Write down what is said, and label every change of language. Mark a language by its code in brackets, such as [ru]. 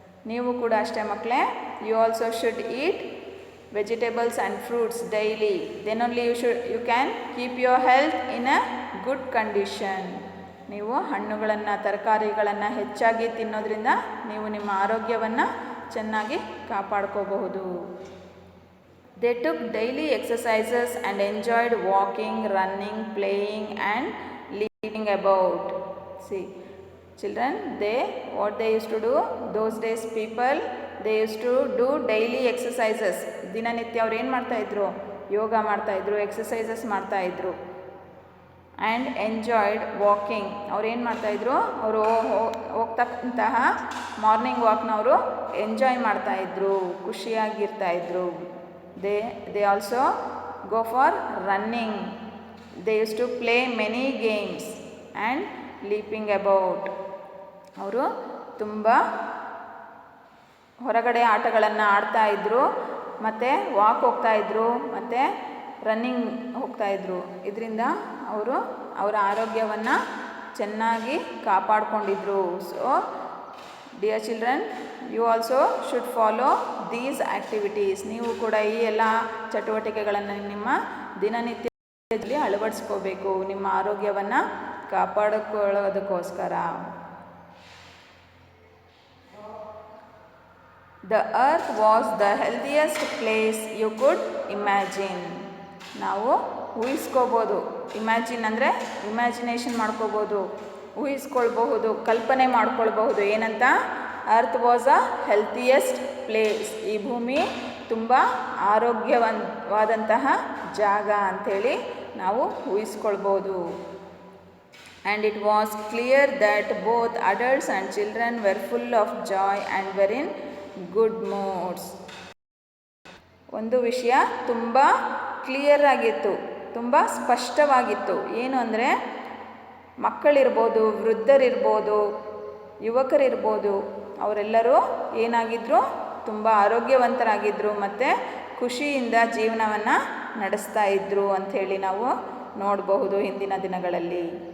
[kn] ನೀವು ಕೂಡ ಅಷ್ಟೇ ಮಕ್ಕಳೇ, [en] You also should eat vegetables and fruits daily. Then only you can keep your health in a good condition. [kn] ನೀವು ಹಣ್ಣುಗಳನ್ನು, ತರಕಾರಿಗಳನ್ನು ಹೆಚ್ಚಾಗಿ ತಿನ್ನೋದ್ರಿಂದ ನೀವು ನಿಮ್ಮ ಆರೋಗ್ಯವನ್ನು ಚೆನ್ನಾಗಿ ಕಾಪಾಡ್ಕೋಬಹುದು. [en] They took daily exercises and enjoyed walking, running, playing and leaping about. See, children, what they used to do? Those days people, they used to do daily exercises. [kn] ದಿನನಿತ್ಯ ಅವ್ರು ಏನು ಮಾಡ್ತಾಯಿದ್ರು? ಯೋಗ ಮಾಡ್ತಾಯಿದ್ರು, ಎಕ್ಸಸೈಸಸ್ ಮಾಡ್ತಾಯಿದ್ರು. [en] And enjoyed walking. [kn] ಅವ್ರು ಏನು ಮಾಡ್ತಾಯಿದ್ರು? ಅವರು ಹೋಗ್ತಕ್ಕಂತಹ ಮಾರ್ನಿಂಗ್ ವಾಕ್ನ ಅವರು ಎಂಜಾಯ್ ಮಾಡ್ತಾಯಿದ್ರು, ಖುಷಿಯಾಗಿರ್ತಾಯಿದ್ರು. [en] They also go for running. They used to play many games and leaping about. [kn] ಅವರು ತುಂಬ ಹೊರಗಡೆ ಆಟಗಳನ್ನು ಆಡ್ತಾಯಿದ್ರು, ಮತ್ತು ವಾಕ್ ಹೋಗ್ತಾಯಿದ್ರು, ಮತ್ತು ರನ್ನಿಂಗ್ ಹೋಗ್ತಾಯಿದ್ರು. ಇದರಿಂದ ಅವರು ಅವರ ಆರೋಗ್ಯವನ್ನು ಚೆನ್ನಾಗಿ ಕಾಪಾಡಿಕೊಂಡಿದ್ರು. [en] So dear children, you also should follow these activities. [kn] ನೀವು ಕೂಡ ಈ ಎಲ್ಲ ಚಟುವಟಿಕೆಗಳನ್ನು ನಿಮ್ಮ ದಿನನಿತ್ಯದಲ್ಲಿ ಅಳವಡಿಸ್ಕೋಬೇಕು. ನಿಮ್ಮ ಆರೋಗ್ಯವನ್ನು ಕಾಪಾಡಿಕೊಳ್ಳೋದಕ್ಕೋಸ್ಕರ. [en] The earth was the healthiest place you could imagine. [kn] ನಾವು ಊಹಿಸ್ಕೋಬೋದು. ಇಮ್ಯಾಜಿನ್ ಅಂದರೆ ಇಮ್ಯಾಜಿನೇಷನ್ ಮಾಡ್ಕೋಬೋದು, ಊಹಿಸ್ಕೊಳ್ಬಹುದು, ಕಲ್ಪನೆ ಮಾಡ್ಕೊಳ್ಬಹುದು. ಏನಂತ? [en] Earth was a healthiest place. [kn] ಈ ಭೂಮಿ ತುಂಬ ಆರೋಗ್ಯವಾದಂತಹ ಜಾಗ ಅಂಥೇಳಿ ನಾವು ಊಹಿಸ್ಕೊಳ್ಬೋದು. [en] And it was clear that both adults and children were full of joy and were in good moods. [kn] ಒಂದು ವಿಷಯ ತುಂಬ ಕ್ಲಿಯರ್ ಆಗಿತ್ತು, ತುಂಬ ಸ್ಪಷ್ಟವಾಗಿತ್ತು. ಏನು ಅಂದರೆ ಮಕ್ಕಳಿರ್ಬೋದು, ವೃದ್ಧರಿರ್ಬೋದು, ಯುವಕರಿರ್ಬೋದು, ಅವರೆಲ್ಲರೂ ಏನಾಗಿದ್ದರು? ತುಂಬ ಆರೋಗ್ಯವಂತರಾಗಿದ್ದರು ಮತ್ತು ಖುಷಿಯಿಂದ ಜೀವನವನ್ನು ನಡೆಸ್ತಾ ಇದ್ದರು ಅಂಥೇಳಿ ನಾವು ನೋಡಬಹುದು ಹಿಂದಿನ ದಿನಗಳಲ್ಲಿ.